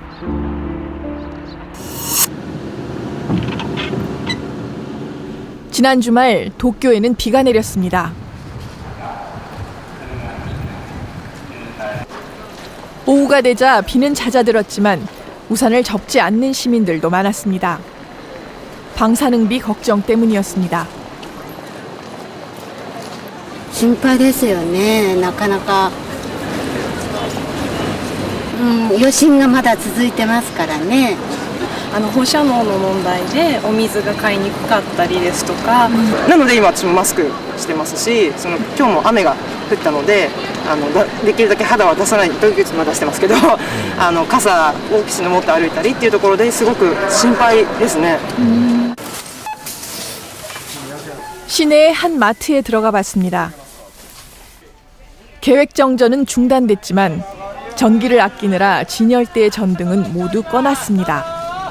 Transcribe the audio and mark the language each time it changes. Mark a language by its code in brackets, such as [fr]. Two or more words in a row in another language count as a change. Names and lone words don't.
[ko] 지난 주말 도쿄에는 비가 내렸습니다. 오후가 되자 비는 잦아들었지만 우산을 접지 않는 시민들도 많았습니다. 방사능비 걱정 때문이었습니다. [ja] 心配ですよね。なかなか、余震がまだ続いてますからね。放射能の問題でお水が買いにくかったりですとか、なので今私もマスクしてますし、今日も雨が降ったのでできるだけ肌は出さないという時は出してますけど傘をきちんと持って歩いたりっていうところですごく心配ですね。 [ko] 시내의 한 마트에 들어가 봤습니다. 계획 정전은 중단됐지만 전기를 아끼느라 진열대의 전등은 모두 꺼놨습니다.